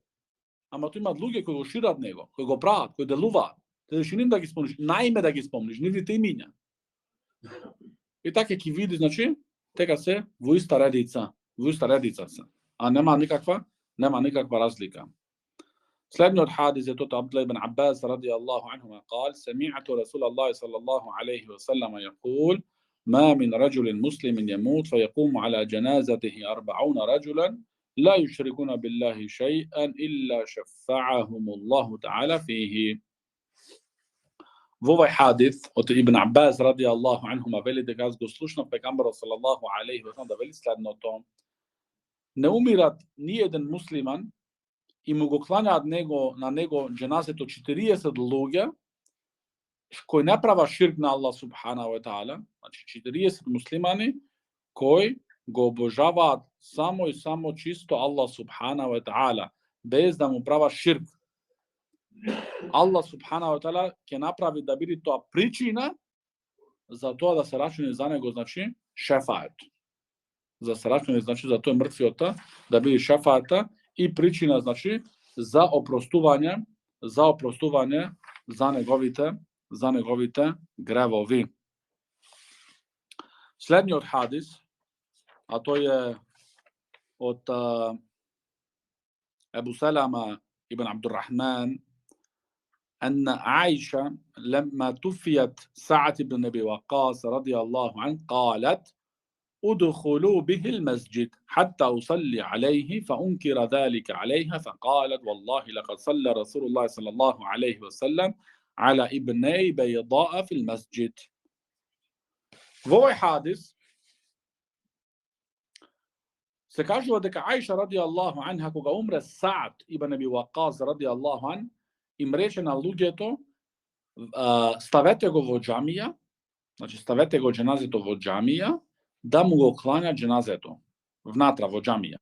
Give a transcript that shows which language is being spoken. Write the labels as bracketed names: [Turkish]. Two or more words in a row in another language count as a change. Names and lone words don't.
[Macedonian] Ама тој имат луѓе кои го шират него, кои го прават, кои делуваат. Те ним да ги спомниш, наиме да ги спомниш, нивните имиња. И така ќе види, значи, тека се во иста редица се. А нема никаква разлика. Следниот хадис е тоа [Arabic] Абдулlah ibn Abbas رضي الله عنهما قال سمعت رسول الله صلى الله عليه وسلم يقول ما من رجل مسلم يموت فيقوم على جنازته 40 رجلا لا يشركون بالله شيئا إلا شفعهم الله تعالى فيه. [Macedonian] Во овој хадис од Ибн Аббас [Arabic] رضي الله عنهما [Macedonian] вели дека аз го слушнав пегамберот [Arabic] صلى الله عليه وسلم [Macedonian] да вели следното: не умират ни еден муслиман и му го клањаат на него џеназето 40 луѓе кои не права ширк на Аллах [Arabic] سبحانه وتعالى, [Macedonian] значи 40 муслимани кои го обожаваат само и само чисто Аллах [Arabic] سبحانه وتعالى, [Macedonian] без да му прават ширк. Аллах [Arabic] سبحانه وتعالى [Macedonian] ќе направи да биде тоа причина за тоа да се рачуне за него, значи, шефаат. За се рачуне, значи, за тој мртвиот да биде шефаата и причина, значи, за опростување за неговите гревови. Следниот хадис, а тој е од Ебу Салама ибн Абдуррахман, [Arabic] أن عائشة لما توفيت سعد بن أبي وقاص رضي الله عنه قالت ادخلوا به المسجد حتى أصلي عليه فأنكر ذلك عليها فقالت والله لقد صلى رسول الله صلى الله عليه وسلم على ابني بيضاء في المسجد. [Macedonian] Во حادث се кажува дека Аиша [Arabic] رضي الله عنها [Macedonian] кога умре Саъд ибн Аби Вақас [Arabic] رضي الله عن, [Macedonian] им рече на луѓето ставете го во џамија, значи ставете го џеназето во џамија, да му го кланја џеназето внатра во џамија.